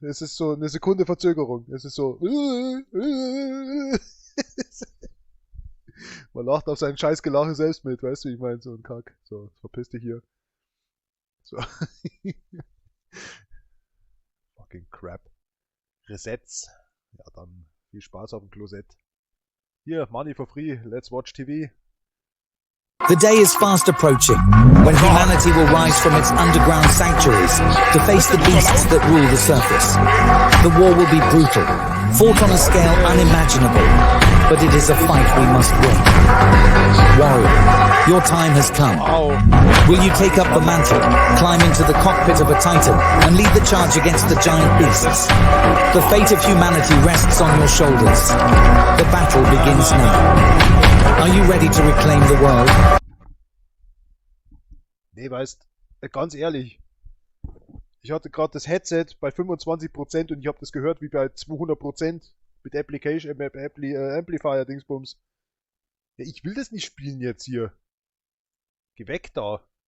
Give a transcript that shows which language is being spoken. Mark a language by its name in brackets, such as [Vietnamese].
[German] Es ist so eine Sekunde Verzögerung. Es ist so. Man lacht auf seinen scheiß Gelache selbst mit, weißt du, wie ich meine? So ein Kack. So, verpiss dich hier. So. [English] Fucking crap. Resets. [German] Ja, dann viel Spaß auf dem Klosett. [English] Hier, money for free. Let's watch TV. The day is fast approaching, when humanity will rise from its underground sanctuaries to face the beasts that rule the surface. The war will be brutal, fought on a scale unimaginable, but it is a fight we must win. Warrior, your time has come. Will you take up the mantle, climb into the cockpit of a titan, and lead the charge against the giant beasts? The fate of humanity rests on your shoulders. The battle begins now. Are you ready to reclaim the world? [German] Nee, weißt, ganz ehrlich, ich hatte gerade das Headset bei 25% und ich habe das gehört wie bei 200% mit Application, Amplifier Dingsbums. Ja, ich will das nicht spielen jetzt hier. Geh weg da.